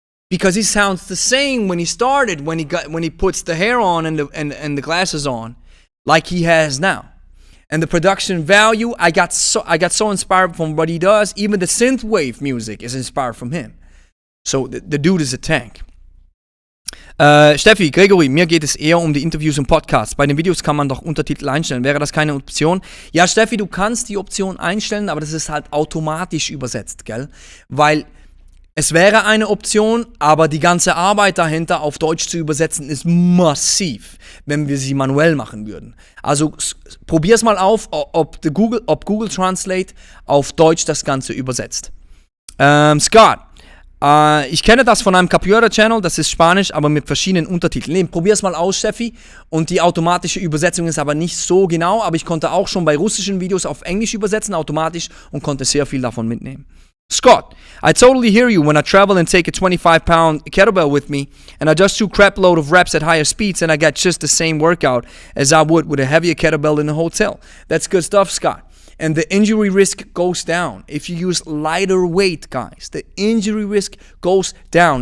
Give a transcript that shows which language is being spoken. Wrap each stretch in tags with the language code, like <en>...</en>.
<en>Because he sounds the same when he started, when he puts the hair on and the glasses on, like he has now. And the production value, I got so inspired from what he does. Even the synthwave music is inspired from him. So the dude is a tank.</en> <de>Steffi, Gregory, mir geht es eher um die Interviews und Podcasts. Bei den Videos kann man doch Untertitel einstellen. Wäre das keine Option? Ja, Steffi, du kannst die Option einstellen, aber das ist halt automatisch übersetzt, gell? Weil es wäre eine Option, aber die ganze Arbeit dahinter auf Deutsch zu übersetzen ist massiv, wenn wir sie manuell machen würden. Also probier's mal auf, ob Google Translate auf Deutsch das Ganze übersetzt. Scott, ich kenne das von einem Capoeira-Channel, das ist Spanisch, aber mit verschiedenen Untertiteln. Nee, probier's mal aus, Steffi. Und die automatische Übersetzung ist aber nicht so genau, aber ich konnte auch schon bei russischen Videos auf Englisch übersetzen, automatisch, und konnte sehr viel davon mitnehmen.</de> <en>Scott, I totally hear you when I travel and take a 25-pound kettlebell with me, and I just do crap load of reps at higher speeds, and I get just the same workout as I would with a heavier kettlebell in a hotel. That's good stuff, Scott. and the injury risk goes down. If you use lighter weight, guys, the injury risk goes down.</en>